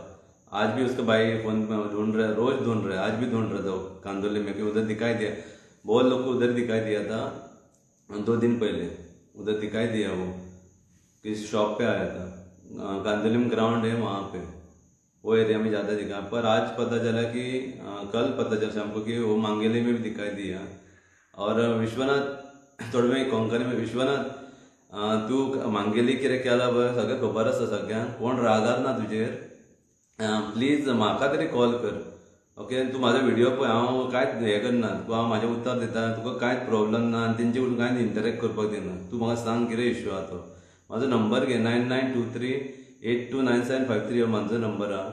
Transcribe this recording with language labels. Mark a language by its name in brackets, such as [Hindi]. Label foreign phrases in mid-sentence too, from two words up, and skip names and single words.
[Hindi] आज भी उसके भाई फोन में ढूंढ रहे, रोज ढूंढ रहे, आज भी ढूंढ रहे थे वो कांदोली में, कि उधर दिखाई दिया, बहुत लोग को उधर दिखाई दिया था 2 दिन पहले, उधर दिखाई दिया वो, किसी शॉप पे आया था, कांदोली ग्राउंड है वहाँ पे, वो एरिया में ज़्यादा दिखा। पर आज पता चला कि कल पता चला शाम को कि वो मांगेली में भी दिखाई दिया। और विश्वनाथ, थोडं मी कोंकणी में, [Konkani] विश्वनाथ तू मांगेली कितें केला पळय सगळें खबर आसा सगळ्यांक, कोण रागार ना तुजेर, प्लीज म्हाका तरी कॉल कर। ओके, तू माझा व्हिडिओ पळय, हांव कांयच हें करना, तू हांव म्हाजें उत्तर दिता, तुका कांयच प्रॉब्लम ना, आनी तेंचे कडून कांयच इंटरेक्ट करपाक दिना। तू म्हाका सांग कितें इश्यू आहा तो। म्हाजो नंबर घे, 9923829753 हो म्हाजो नंबर आहा।